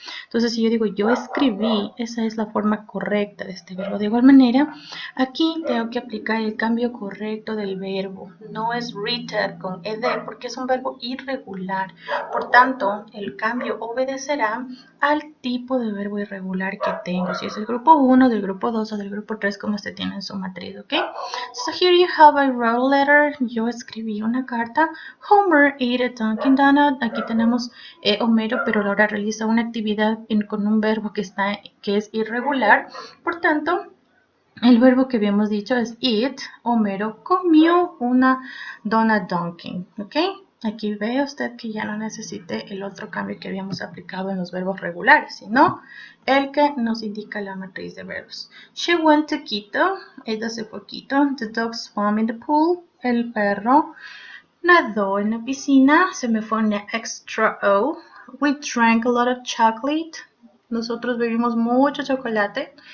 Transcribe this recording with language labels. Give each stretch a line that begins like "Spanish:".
Spanish: Entonces, si yo digo yo escribí, esa es la forma correcta de este verbo. De igual manera, aquí tengo que aplicar el cambio correcto del verbo. No es written con ed porque es un verbo irregular. Por tanto, el cambio obedecerá al tipo de verbo irregular que tengo. Si es del grupo 1, del grupo 2 o del grupo 3, como usted tiene en su matriz, ¿ok?
English: So here you have I wrote a letter.
Spanish: Yo escribí una carta.
English: Homer ate a Dunkin' Donut.
Spanish: Aquí tenemos Homero, pero ahora realiza una actividad con un verbo que es irregular. Por tanto, el verbo que habíamos dicho es eat. Homero comió una donut Dunkin', ¿ok? Aquí ve usted que ya no necesite el otro cambio que habíamos aplicado en los verbos regulares, sino el que nos indica la matriz de verbos.
English: She went to Quito.
Spanish: Ella se fue a Quito.
English: The dog swam in the pool.
Spanish: El perro nadó en la piscina. Se me fue una extra O.
English: We drank a lot of chocolate.
Spanish: Nosotros bebimos mucho chocolate.